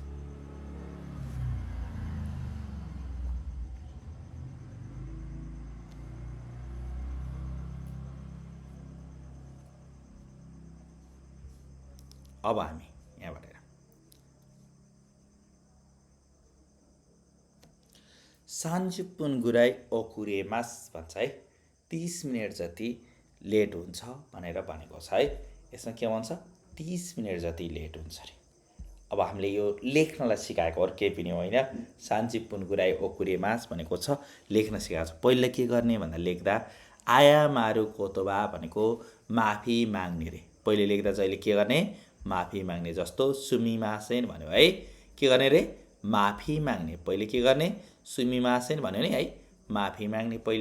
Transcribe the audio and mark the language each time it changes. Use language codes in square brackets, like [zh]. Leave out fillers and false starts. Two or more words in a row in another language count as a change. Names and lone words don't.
[ne] अब हामी यहाँबाट [ja] 30 分ぐらい遅れます [ne] भन्छ है। 30 मिनट जति लेट हुन्छ भनेर भनेको छ है। यसमा के भन्छ 30 मिनट जति लेट हुन्छ अरे। अब हामीले यो लेख्नलाई सिकाएको अरू केही पनि होइन। [ja] 30 分ぐらい遅れます [ne] भनेको छ लेख्न सिकाएको छ। पहिला के गर्ने भन्दा लेख्दा [ja] 謝る言葉 [ne] भनेको माफी माग्ने रे। पहिले लेख्दा चाहिँ के गर्ने माफी माग्ने। जस्तो सुमिमासेन भन्यो है। के गर्ने रे माफी माग्ने। पहिले के गर्ने सुमिमासेन भन्यो नि है माफी माग्ने पहिले।